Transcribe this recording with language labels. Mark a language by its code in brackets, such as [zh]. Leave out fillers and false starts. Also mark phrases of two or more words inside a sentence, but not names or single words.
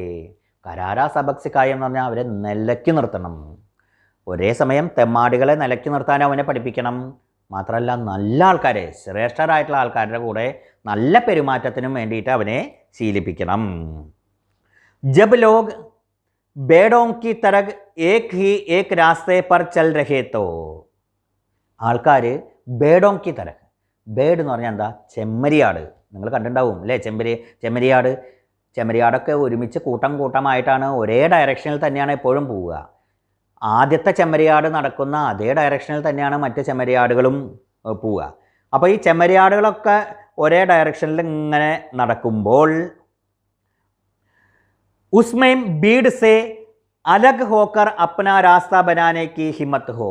[hi] करारा सबक सिखाए [ml] എന്ന് പറഞ്ഞാൽ അവരെ നിലയ്ക്ക് നിർത്തണം. ഒരേ സമയം തെമ്മാടികളെ നിലയ്ക്ക് നിർത്താൻ അവനെ പഠിപ്പിക്കണം. മാത്രമല്ല നല്ല ആൾക്കാരെ, ശ്രേഷ്ഠരായിട്ടുള്ള ആൾക്കാരുടെ കൂടെ നല്ല പെരുമാറ്റത്തിനും വേണ്ടിയിട്ട് അവനെ ശീലിപ്പിക്കണം. [hi] जब लोग भेड़ों की तरह एक ही एक रास्ते पर चल रहे तो. ആൾക്കാർ ബേഡോं की तरह, [ml] ബേഡ് എന്ന് പറഞ്ഞാൽ എന്താ, ചെമ്മരിയാട്. നിങ്ങൾ കണ്ടിട്ടുണ്ടാവും അല്ലേ, ചെമ്മരിയാട്. ചെമ്മരിയാടൊക്കെ ഒരുമിച്ച് കൂട്ടം കൂട്ടമായിട്ടാണ് ഒരേ ഡയറക്ഷനിൽ തന്നെയാണ് എപ്പോഴും പോവുക. ആദ്യത്തെ ചെമ്മരിയാട് നടക്കുന്ന അതേ ഡയറക്ഷനിൽ തന്നെയാണ് മറ്റ് ചെമ്മരിയാടുകളും പോവുക. അപ്പോൾ ഈ ചെമ്മരിയാടുകളൊക്കെ ഒരേ ഡയറക്ഷനിൽ ഇങ്ങനെ നടക്കുമ്പോൾ [hi] उसमें भीड़ से अलग होकर अपना रास्ता बनाने की हिम्मत हो.